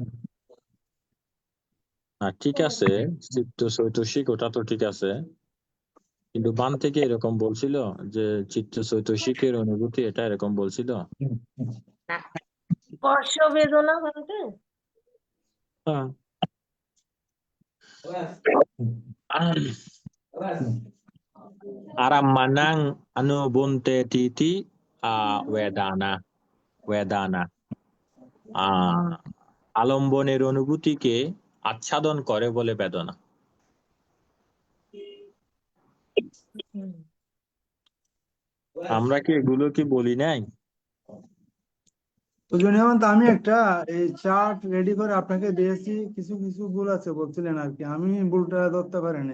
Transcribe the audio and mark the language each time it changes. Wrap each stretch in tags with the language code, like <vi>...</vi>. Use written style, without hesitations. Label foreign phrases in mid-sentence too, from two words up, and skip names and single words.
<bn>ঠিক আছে, চিত্ত চৈতসিক ওটা তো ঠিক আছে, কিন্তু বান থেকে এরকম বলছিল যে চিত্ত চৈতসিকের অনুভূতি, এটা এরকম বলছিল। না, স্পর্শ বেদনা বানতে। হ্যাঁ।</bn> <pi>Arammanang anubunte titi wedana wedana</pi> <bn>আলম্বনের অনুভূতিকে আচ্ছাদন করে বলে বেদনা। আমরা কি এগুলো কি বলি নাই? যেমন আমি একটা এই চার্ট রেডি করে আপনাকে দিয়েছি, কিছু কিছু ভুল আছে বলছিলেন আর কি, আমি ভুলটা ধরতে পারিনি।</bn>